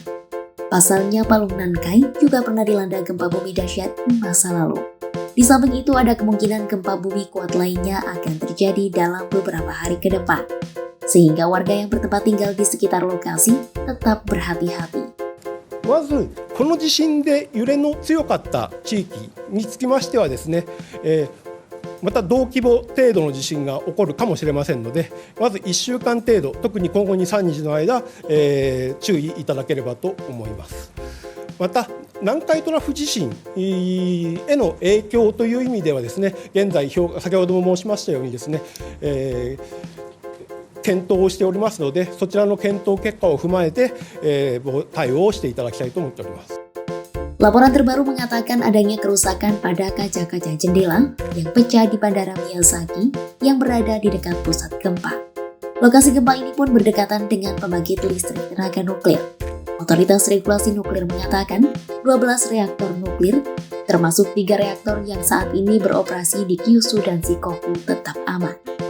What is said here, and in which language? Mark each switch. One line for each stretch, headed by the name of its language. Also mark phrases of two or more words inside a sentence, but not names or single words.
Indonesian: Pasalnya Palung Nankai juga pernah dilanda gempa bumi dahsyat di masa lalu. Di samping itu ada kemungkinan gempa bumi kuat lainnya akan terjadi dalam beberapa hari ke depan. Sehingga warga yang bertempat tinggal di sekitar lokasi tetap berhati-hati.
Japanese: まずこの地震で揺れの強かった地域につきましてはですね、また同規模程度の地震が起こるかもしれませんので、まず1週間程度、特に今後 2,3 日の間、注意いただければと思います。また南海トラフ地震への影響という意味ではですね、現在先ほども申しましたようにですね、検討をしておりますので、そちらの検討結果を踏まえて、対応をしていただきたいと思っております。
Indonesian: Laporan terbaru mengatakan adanya kerusakan pada kaca-kaca jendela yang pecah di Bandara Miyazaki yang berada di dekat pusat gempa. Lokasi gempa ini pun berdekatan dengan pembangkit listrik tenaga nuklir. Otoritas Regulasi Nuklir mengatakan 12 reaktor nuklir, termasuk 3 reaktor yang saat ini beroperasi di Kyushu dan Shikoku tetap aman.